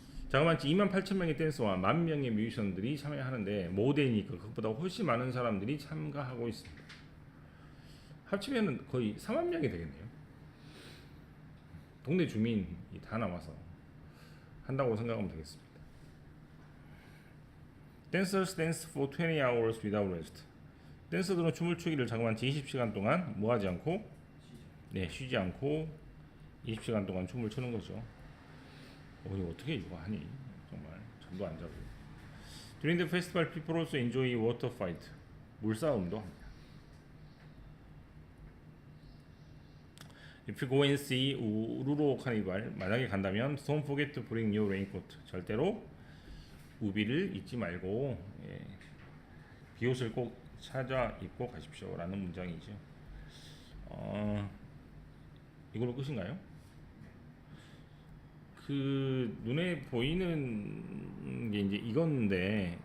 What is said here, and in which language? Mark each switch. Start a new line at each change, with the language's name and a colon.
Korean: 자그마치 28,000명의 댄서와 10,000명의 뮤지션들이 참여하는데 모델이니까 그것보다 훨씬 많은 사람들이 참가하고 있습니다. 합치면 거의 4만 명이 되겠네요. 동네 주민이 다 나와서 한다고 생각하면 되겠습니다.
English: Dancers dance for 20 hours without rest.
Korean: 댄서들은 춤을 추기를 자그마치 20시간 동안 뭐 하지 않고 쉬지 않고 20시간 동안 춤을 추는 거죠. 이거 어떻게 이거 하니? 정말 잠도 안 자고.
English: During the festival, people also enjoy water fight.
Korean: 물싸움도 합니다.
English: If you go and see
Korean: 우루로 카니발 만약에 간다면
English: don't forget to bring your raincoat.
Korean: 절대로 우비를 잊지 말고 비옷을 꼭 찾아 입고 가십시오라는 문장이죠. 이걸로 끝인가요? 그 눈에 보이는 게 이제 이건데